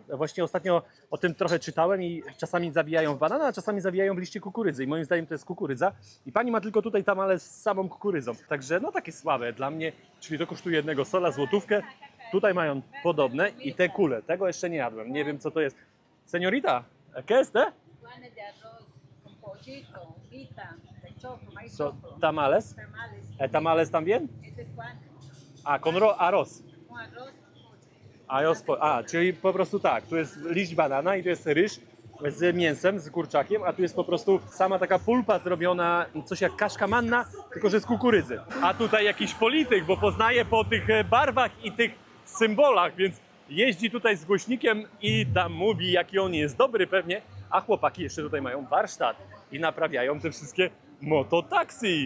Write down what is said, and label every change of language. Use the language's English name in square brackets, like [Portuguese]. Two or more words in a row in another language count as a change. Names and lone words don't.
[Polish] Właśnie ostatnio o tym trochę czytałem i czasami zawijają w banana, a czasami zawijają w liście kukurydzy. I moim zdaniem to jest kukurydza. I pani ma tylko tutaj tamale z samą kukurydzą. Także no takie słabe dla mnie, czyli to kosztuje jednego sola, złotówkę. Tutaj mają podobne i te kule. Tego jeszcze nie jadłem. Nie wiem co to jest. [Spanish] Señorita, ¿qué es te? Panes de arroz con pollito, pita, de choclo, maíz So, choclo, tamales. tamales. Tamales también? Este es pan A, con arroz. con arroz, [Polish] Czyli po prostu tak, tu jest liść banana i tu jest ryż z mięsem, z kurczakiem, a tu jest po prostu sama taka pulpa zrobiona, coś jak kaszka manna, tylko że z kukurydzy. A tutaj jakiś polityk, bo poznaje po tych barwach i tych symbolach, więc jeździ tutaj z głośnikiem i tam mówi, jaki on jest dobry pewnie, a chłopaki jeszcze tutaj mają warsztat i naprawiają te wszystkie mototaksi.